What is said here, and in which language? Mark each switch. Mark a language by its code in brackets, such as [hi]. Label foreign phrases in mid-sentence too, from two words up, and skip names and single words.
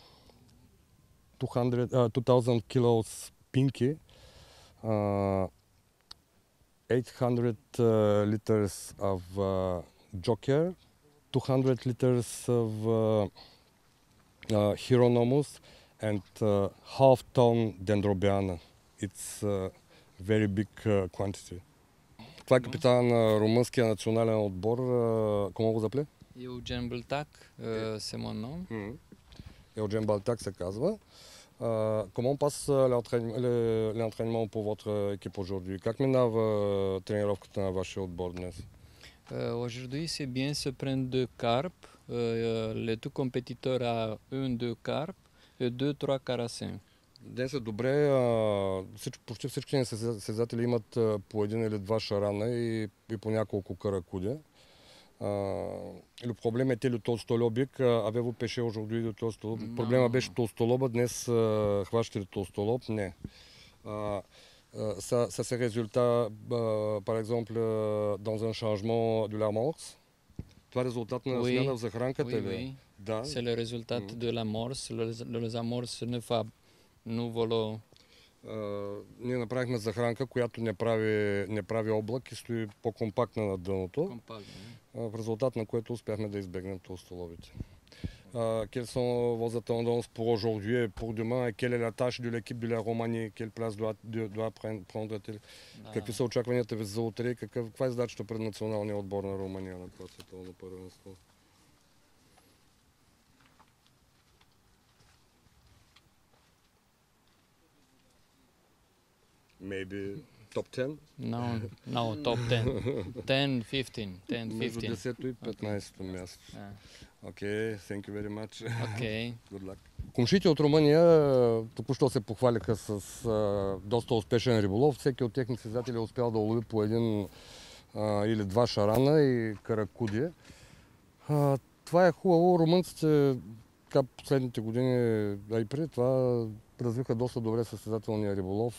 [en] 2,000 kilos pinky, 800 liters of joker, 200 liters of Hieronomus and half ton Dendrobiana. It's a very big quantity. [bg] Това е капитан на румънския национален отбор. [fr] Comment vous appelez? Eugen Baltac, c'est mon nom. [bg] Eugen Baltac се казва. [fr] Comment passe l'entraînement pour votre équipe aujourd'hui? [bg] Как минава тренировката на вашия отбор днес? [fr] Aujourd'hui, c'est bien se prendre deux carpes. Les deux compétiteurs a deux carpes et deux, trois carassins. [bg] Днес е добре. Почти всички състезатели имат по един или два шарана и по няколко каракудя. [fr] Le problème était le толстолобик. Avez-vous pêché aujourd'hui le толстолоб? [bg] Проблема беше толстолоба. Днес хващате ли толстолоб? Не. [fr] Ça c'est résultat, par exemple, dans un changement de l'amorce? [bg] Това е резултат на смяна в захранката ли? [fr] Oui. [bg] Да. [fr] C'est le résultat de l'amorce. Les amorces ne font nuvolo. [bg] Ние направихме захранка, която не прави облак и стои по-компактна на дъното, в резултат на което успяхме да избегнем толстолобите. [fr] Quelles sont vos tendances pour aujourd'hui et pour demain et quelle est la tâche de l'équipe de la Roumanie? Quelle place doit prendre-t-elle? [bg] Какви са очакванията ви за утре и каква е задачата пред националния отбор на Румъния на това световно първенство? [en] Maybe top 10? No, top 10. 10, 15. [bg] Между 10 и 15 място. [en] Okay, thank you very much. Okay. Good luck. [bg] Комшите от Румъния току-що се похвалиха с доста успешен риболов. Всеки от техните състезатели е успял да улови по един или два шарана и каракудие. Това е хубаво. Румънците последните години, а и преди това, развиха доста добре състезателния риболов.